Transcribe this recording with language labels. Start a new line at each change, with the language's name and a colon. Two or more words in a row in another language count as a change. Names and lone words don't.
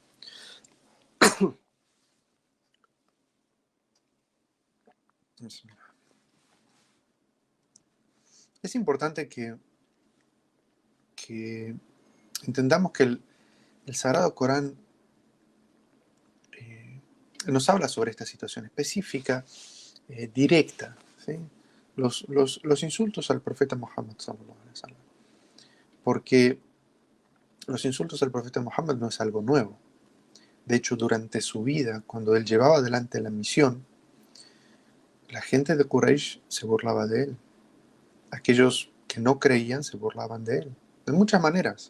Spanish: Es importante que entendamos que el Sagrado Corán nos habla sobre esta situación específica, directa, ¿sí? Los insultos al profeta Muhammad
Arabic: صلى الله عليه وسلم,
Spanish: porque los insultos al profeta Muhammad no es algo nuevo. De hecho, durante su vida, cuando él llevaba adelante la misión, la gente de Quraysh se burlaba de él. Aquellos que no creían se burlaban de él, de muchas maneras.